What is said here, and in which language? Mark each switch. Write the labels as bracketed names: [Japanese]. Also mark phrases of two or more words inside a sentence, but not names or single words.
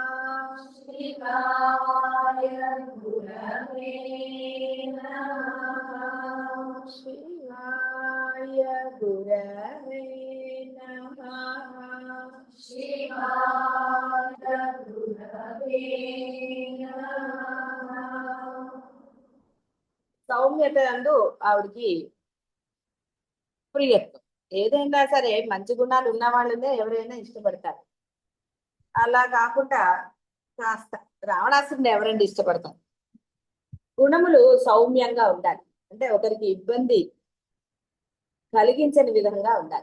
[Sanskrit] शिवाय गुरवे नमः। शिवाय गुरवे नमः। शिवाय गुरवे नमः. [Telugu] సౌమ్యత అందు ఆవిడికి ప్రియత్వం. ఏదైనా సరే మంచి గుణాలు ఉన్న వాళ్ళనే ఎవరైనా ఇష్టపడతారు. అలా కాకుండా కాస్త రావణాసురుని ఎవరైనా ఇష్టపడతారు. గుణములు సౌమ్యంగా ఉండాలి, అంటే ఒకరికి ఇబ్బంది కలిగించని విధంగా ఉండాలి.